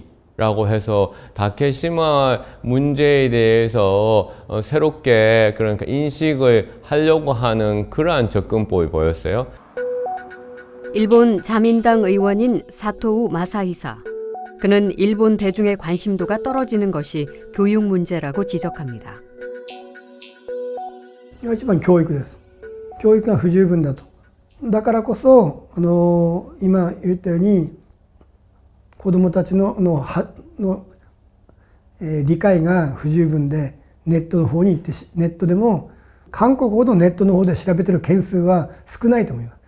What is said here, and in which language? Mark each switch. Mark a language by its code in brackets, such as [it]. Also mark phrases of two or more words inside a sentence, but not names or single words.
[ko] 라고 해서 다케시마 문제에 대해서 새롭게 그러니까 인식을 하려고 하는 그러한 접근법이 보였어요. 일본 자민당 의원인 사토우 마사히사. 그는 일본 대중의 관심도가 떨어지는 것이 교육 문제라고 지적합니다. [ja] 一番教育です。教育が不十分だと。だからこそ今言ったように子どもたちの理解が不十分でネットの方に行ってネットでも韓国ほどネットの方で調べてる件数は少ないと思います。